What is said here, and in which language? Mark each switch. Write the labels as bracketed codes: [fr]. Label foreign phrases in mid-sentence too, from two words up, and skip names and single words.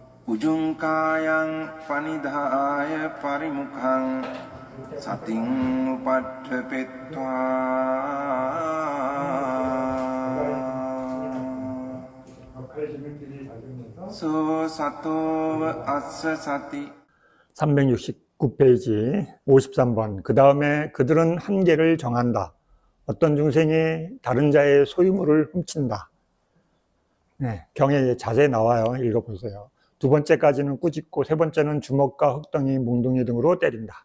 [pi] උජුංකායං පනිදාය පරිමුඛං සතින් උපට්ඨපෙත්වා 소 සතෝව අස්ස සති [ko] 369페이지 53번. 그 다음에 그들은 한계를 정한다. 어떤 중생이 다른 자의 소유물을 훔친다. 네, 경의 자세히 나와요. 읽어보세요. 두 번째까지는 꾸짖고 세 번째는 주먹과 흙덩이, 몽둥이 등으로 때린다.